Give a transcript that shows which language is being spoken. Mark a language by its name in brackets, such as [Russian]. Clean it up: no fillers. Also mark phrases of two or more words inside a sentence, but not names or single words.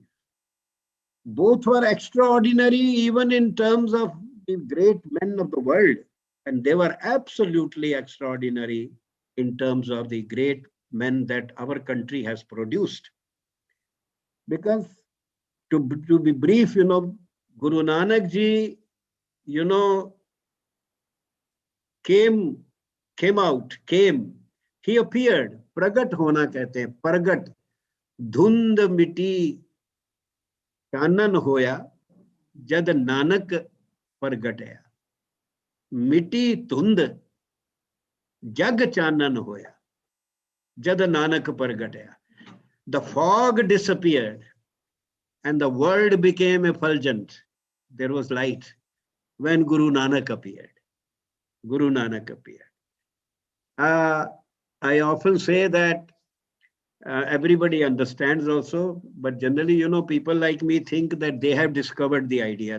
[English] Both were extraordinary even in terms of the great men of the world, and they were absolutely extraordinary in terms of the great men that our country has produced. Because to be brief, Guru Nanak Ji, came, he appeared. [Hindi] प्रगट होना कहते हैं, प्रगट. [Punjabi] ਧੁੰਦ ਮਿਟੀ ਚਾਨਣ ਹੋਇਆ ਜਦ ਨਾਨਕ ਪ੍ਰਗਟਿਆ. ਮਿਟੀ ਧੁੰਦ ਜਗ ਚਾਨਣ ਹੋਇਆ ਜਦ ਨਾਨਕ ਪ੍ਰਗਟਿਆ. [English] The fog disappeared and the world became effulgent. There was light when Guru Nanak appeared. Guru Nanak appeared. I often say that everybody understands also, but generally, people like me think that they have discovered the idea.